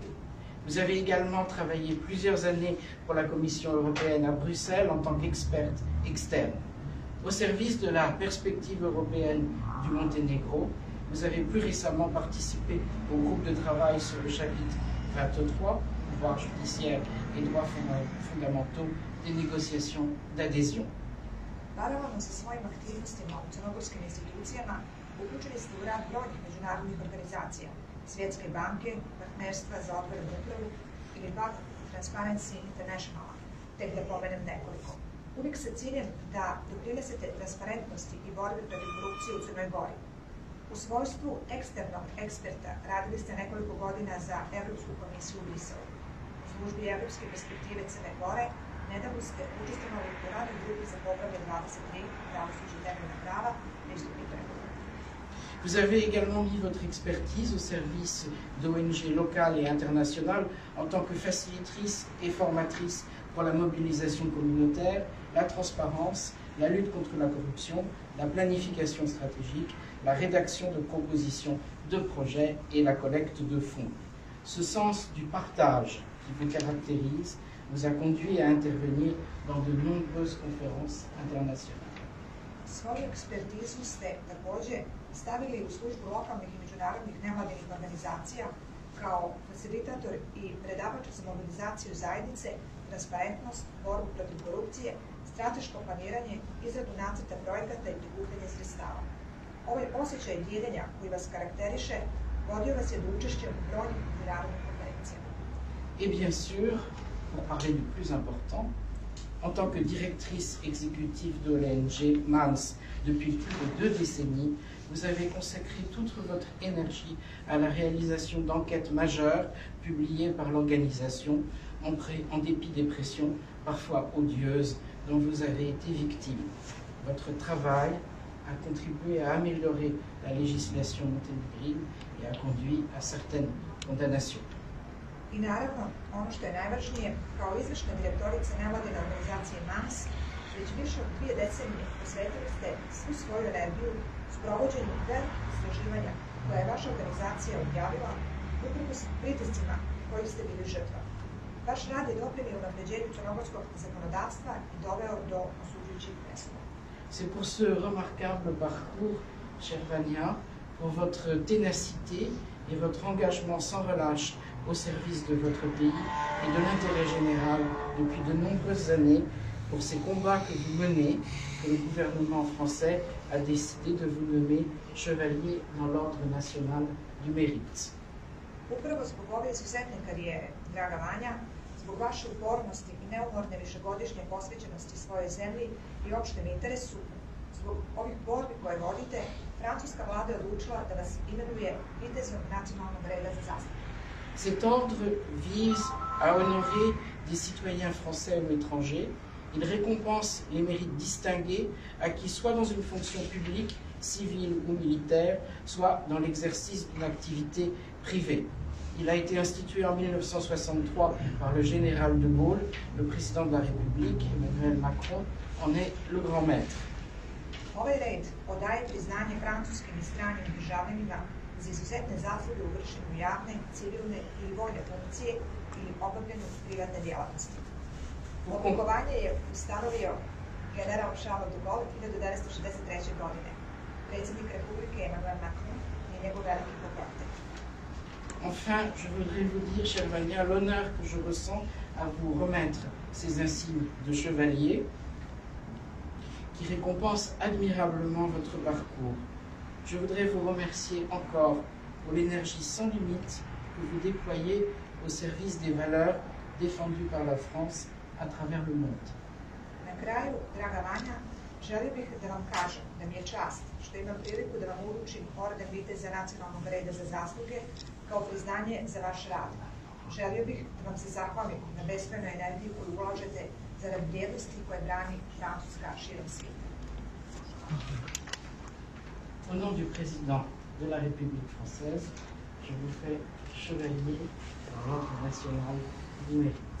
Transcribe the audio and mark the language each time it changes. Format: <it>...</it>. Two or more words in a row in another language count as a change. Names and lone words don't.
<fr>Vous avez également travaillé plusieurs années pour la Commission européenne à Bruxelles en tant qu'experte externe. Au service de la perspective européenne du Monténégro, vous avez plus récemment participé au groupe de travail sur le chapitre 23, pouvoir judiciaire et droits fondamentaux des négociations d'adhésion.</fr> <sr>Paralelno sa svojim aktivnostima u crnogorskim institucijama, uključeni ste u rad brojnih međunarodnih organizacija, Svjetske banke, Partnerstva za otvorenu upravu ili pak Transparency International, tek da pomenem nekoliko. Uvijek sa ciljem da doprinesete transparentnosti i borbi protiv korupcije u Crnoj Gori. U svojstvu eksternog eksperta radili ste nekoliko godina za Evropsku komisiju u Briselu. U službi Evropske perspektive Crne Gore nedavno ste učestvovali u radnoj grupi za poglavlje 23, pravosuđe i temeljna prava, pristupni pregovori.</sr> <fr>Vous avez également mis votre expertise au service d'ONG locales et internationales en tant que facilitatrice et formatrice pour la mobilisation communautaire, la transparence, la lutte contre la corruption, la planification stratégique, la rédaction de propositions de projets et la collecte de fonds. Ce sens du partage qui vous caractérise vous a conduit à intervenir dans de nombreuses conférences internationales.</fr> <sr>Svoju ekspertizu ste također stavili u službu lokalnih i međunarodnih nevladinih organizacija kao facilitator i predavač za mobilizaciju zajednice, transparentnost, borbu protiv korupcije, strateško planiranje, izradu nacrta projekata i prikupljanje sredstava. Ovaj osjećaj dijeljenja koji vas karakteriše vodio vas je do učešća u brojnim međunarodnim konferencijama.</sr> <fr>Et bien sûr, pour parler du plus important, en tant que directrice exécutive de l'ONG MANS depuis plus de 2 décennies, Vous avez consacré toute votre énergie à la réalisation d'enquêtes majeures publiées par l'organisation en dépit des pressions parfois odieuses dont vous avez été victime. Votre travail a contribué à améliorer la législation monténégrine et a conduit à certaines condamnations.</fr> <sr>I naravno, ono što je najvažnije, kao izvršna direktorica nevladine organizacije MANS, već više od 2 decenije posvetili ste svu svoju energiju sprovođenju velikih istraživanja koje je vaša organizacija objavila uprkos pritiscima kojih ste bili žrtva. Vaš rad je doprinio unapređenju crnogorskog zakonodavstva i doveo do osuđujućih presuda.</sr> <fr>C'est pour ce remarquable parcours, chère Vania, pour votre ténacité et votre engagement sans relâche au service de votre pays et de l'intérêt général depuis de nombreuses années, pour ces combats que vous menez, que le gouvernement français a décidé de vous nommer chevalier dans l'ordre national du mérite.</fr> <sr>Upravo zbog ove izuzetne karijere, draga Vanja, zbog vaše upornosti i neumorne višegodišnje posvećenosti svojoj zemlji i opštem interesu, zbog ovih borbi koje vodite, francuska vlada je odlučila da vas imenuje vitezom nacionalnog reda za zasluge.</sr> <fr>Cet ordre vise à honorer des citoyens français ou étrangers. Il récompense les mérites distingués acquis soit dans une fonction publique, civile ou militaire, soit dans l'exercice d'une activité privée. Il a été institué en 1963 par le général de Gaulle. Le président de la République, Emmanuel Macron, en est le grand maître.</fr> <sr>Ovaj red odaje priznanje francuskim i stranim državljanima za izuzetne zasluge u vršenju javne, civilne ili vojne funkcije ili obavljanju privatne djelatnosti. Odlikovanje je ustanovio general Charles de Gaulle 1963. godine. Predsjednik Republike Emmanuel Macron je njegov veliki pokrovitelj.</sr> <fr>Enfin, je voudrais vous dire, chère Vania, l'honneur que je ressens à vous remettre ces insignes de chevalier qui récompensent admirablement votre parcours. Je voudrais vous remercier encore pour l'énergie sans limite que vous déployez au service des valeurs défendues par la France à travers le monde.</fr> <sr>Na kraju, draga Vanja, želio bih da vam kažem da mi je čast što imam priliku da vam uručim orden viteza nacionalnog reda za zasluge kao priznanje za vaš rad. Želio bih da vam se zahvalim na beskrajnoj energiji koju ulažete zarad vrijednosti koje brani Francuska širom svijeta.</sr> <fr>Au nom du président de la République française, je vous fais chevalier de l'ordre national du mérite.</fr>